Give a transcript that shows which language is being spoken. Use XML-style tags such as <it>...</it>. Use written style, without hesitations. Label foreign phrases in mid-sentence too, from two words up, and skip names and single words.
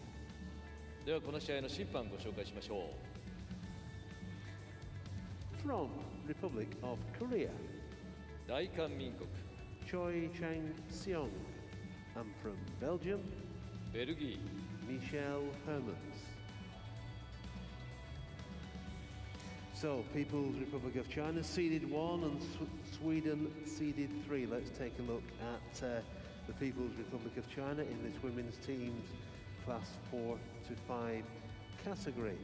<ja>ではこの試合の審判ご紹介しましょう。</ja> <en>From Republic of Korea,</en> <ja>大韓民国</ja> <en>Choi Chang-seong. And from Belgium,</en> <ja>ベルギー</ja> <en>Michelle Hermans. So, People's Republic of China seeded 1 and Sweden seeded 3. Let's take a look at the People's Republic of China in this women's teams class 4 to 5 category.</en>